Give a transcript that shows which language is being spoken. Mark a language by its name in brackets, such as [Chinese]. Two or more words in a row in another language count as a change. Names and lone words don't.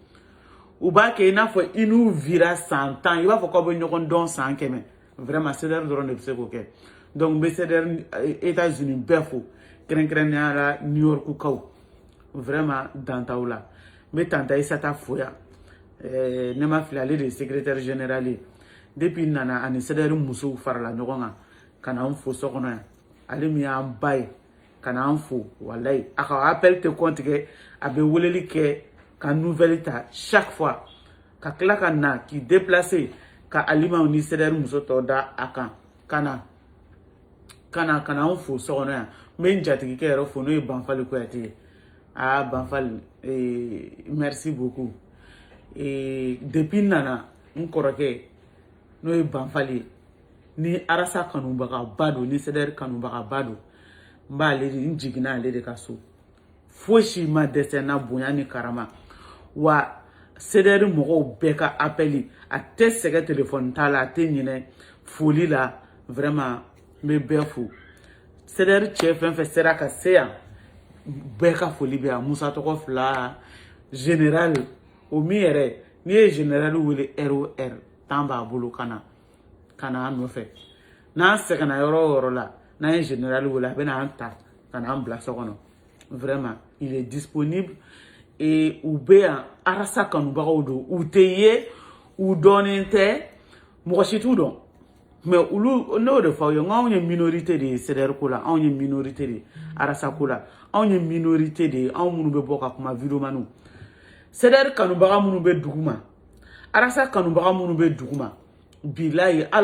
[Bambara] u b'a kɛ i n'a fɔ i n'u vira san 10 i b'a fɔ k'aw bɛ ɲɔgɔn dɔn san 100 vraiment CDR dɔrɔn de bɛ se k'o kɛ donc n bɛ CDR États-Unis bɛɛ fo kɛrɛnkɛrɛnnenya la New York kaw vraiment dan t'aw la n bɛ tanta Isata fo yan ne ma fili ale de ye [French] secrétaire général [Bambara] ye depuis nana ani CDR musow farala ɲɔgɔn kan ka na an fo so kɔnɔ yan ale min y'an ba ye ka na an fo walayi a ka appel tɛ kɔntigɛ a bɛ weleli kɛ ka nouvelle ta [French] chaque fois [Bambara] ka tila ka na k'i déplacer ka alimaw ni CDR muso tɔw da a kan ka na an fo so kɔnɔ yan n bɛ n jatigikɛ yɛrɛ fo n'o ye Banfali Kuyate ye Banfali [French] merci beaucoup [Bambara] depuis nana n kɔrɔkɛ n'o ye Banfali ye ni arasa kanubagaba don ni CDR kanubagaba don n b'ale de n jiginna ale de ka so fosi ma dɛsɛ n na bonya ni karama wa CDR mɔgɔw bɛɛ ka appeli a tɛ sɛgɛ téléphone ta la a tɛ ɲinɛ foli la vraiment n bɛ bɛɛ fo CDR cɛ fɛn fɛn sera ka se yan bɛɛ ka foli bɛ yan Musa tɔgɔ fila général o min yɛrɛ n'i ye général wele ROR temps b'a bolo ka na an nɔfɛ n'an sɛgɛnna yɔrɔ o yɔrɔ la n'an ye général wele a bɛ n'an ta ka n'an bila so kɔnɔ vraiment [French] il est disponible et [Bambara] u bɛ yan arasa kanubagaw don u tɛ ye u dɔnnen tɛ mɔgɔ si t'u dɔn mais olu n'o de fɔ aw ye n ko anw ye minorité de ye CDR ko la anw ye minorité de ye arasa ko la anw ye minorité de ye anw minnu bɛ bɔ ka kuma videomaniw CDR kanubaga minnu bɛ dugu ma arasa kanubaga minnu bɛ dugu ma bilayi hali